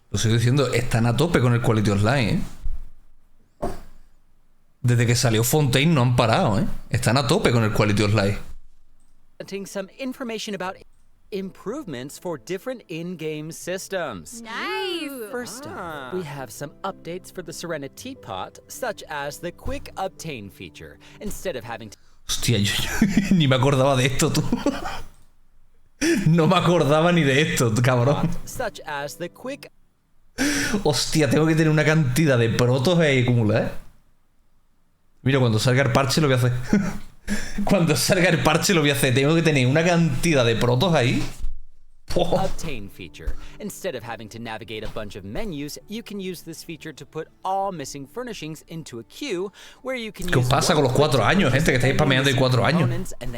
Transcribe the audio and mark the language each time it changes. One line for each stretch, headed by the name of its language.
Spanish: Lo sigo diciendo, están a tope con el Quality of Life, ¿eh? Desde que salió Fontaine no han parado, ¿eh? Están a tope con el Quality of Life.
English: Some information about improvements for different in-game systems. Nice! First up, we have some updates for the Serenity Pot, such as the Quick Obtain feature. Instead of having to...
Spanish: Hostia, yo ni me acordaba de esto, tú. No me acordaba ni de esto, cabrón.
English: Such as the Quick...
Spanish: Hostia, tengo que tener una cantidad de protos ahí acumuladas, ¿eh? Mira, cuando salga el parche lo voy a hacer. Cuando salga el parche lo voy a hacer. Tengo que tener una cantidad de protos ahí.
English: Obtain feature. Instead of having to navigate a bunch of menus, you can use this feature to put all missing furnishings into a queue where you can
Spanish: ¿Qué os pasa con los 4 años, gente? Que estáis spameando de 4 años.